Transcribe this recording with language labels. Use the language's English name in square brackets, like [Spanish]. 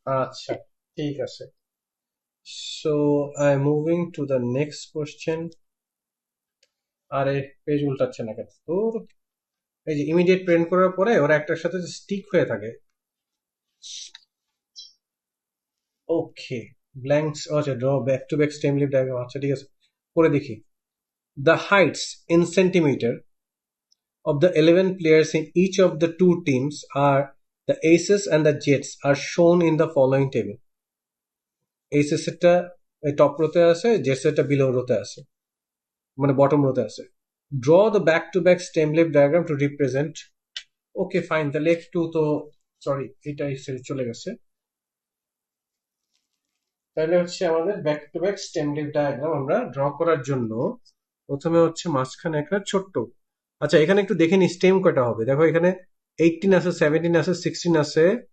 [English] আচ্ছা, ঠিক আছে। So I moving to the next question. [Bangla] আরে পেজ উল্টাচ্ছে না কেন তোর? এই যে ইমিডিয়েট প্রিন্ট করার পরে ওরা একটার সাথে স্টিক হয়ে থাকে। [English] Okay, blanks, আচ্ছা, draw back to back stem leaf diagram. [Bangla] আচ্ছা ঠিক আছে, করে দেখি। [English] The heights in centimeter of the 11 players in each of the two teams are the aces and the jets are shown in the following table. [Bangla] Aces এটা top রোতে আছে, jets এটা below রোতে আছে, মানে বটম রোতে আছে। [English] Draw the back to back stem leaf diagram to represent. [Bangla] Okay fine, তাহলে একটু তো, sorry এটা চলে গেছে। তাহলে হচ্ছে আমাদের back to back stem leaf diagram আমরা ড্র করার জন্য প্রথমে হচ্ছে মাঝখানে একটা ছোট্ট, আচ্ছা এখানে একটু দেখে নি স্টেম কয়টা হবে। দেখো এখানে 18 আছে, 17 আছে, 16 আছে,